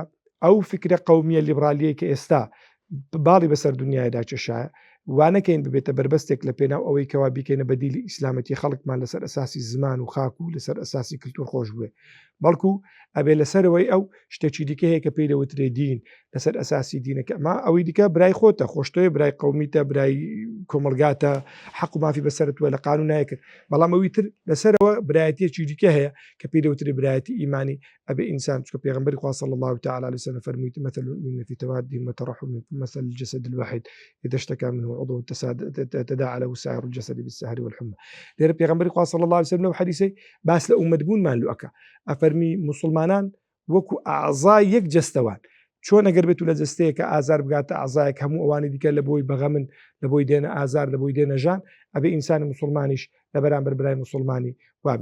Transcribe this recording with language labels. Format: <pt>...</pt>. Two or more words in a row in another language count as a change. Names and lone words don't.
<ckb>ئەو فکرە قەومیە لیبرالیە کە ئێستا باڵی بەسەر دنیایدا چێشایە وانەکەین ببێتە بربەستێک لە پێناو ئەوەی کەوا بیکەینە بەدیلی ئیسلامەتی خەڵکمان لەسەر ئەساسی زمان و خاک و لەسەر ئەساسی کلتور خۆش بووێ، بەڵکو ئەبێ لەسەرەوەی ئەو شتێکی دیکە هەیە کە پێی دەوترێ دین لەسەر ئەساسی دینەکە، ئەما ئەوەی دیکە برای خۆتە خۆشتۆیە، برای قەومیتە، برای کۆمەلگاتە، حەق و مافی بەسەرتووە لە قانون نایەکرد، بەڵام ئەوی تر لەسەرەوە برایەتیەکی دیکە هەیە کە پێی دەوترێ برایەتی ئیمانی. ئەبێ ئینسان چکە پێغەمبەری خوا</ckb> <ar>صلی الله تعالی علیه وسلم فەرمووی مثل المؤمن في توادهم وترحمهم مثل الجسد الواحد إذا اشتكى منه عضو تداعى له سائر الجسد بالسهر والحمى.</ar> <ckb>لێرە پێغەمبەری خوا</ckb> <ar>صلی الله علیه وسلم</ar> <ckb>لەو حەدیثەی باس لە ئومەتبوونمان لۆ ئەکا، ئەفەرمی مسلمانان وەکو ئاعزای یەک جەستەوان، چۆن ئەگەر بێت و لە جەستەیە کە ئازار بگاتە ئاعزایەک هەموو ئەوانی دیکە لە بۆی بەغەمن، لە بۆی دێنە ئازار، لە بۆی دێنە ژان، ئەبێ ئینسانی مسلمانیش لە بەرامبەر برای مسلمانی وابی.</ckb>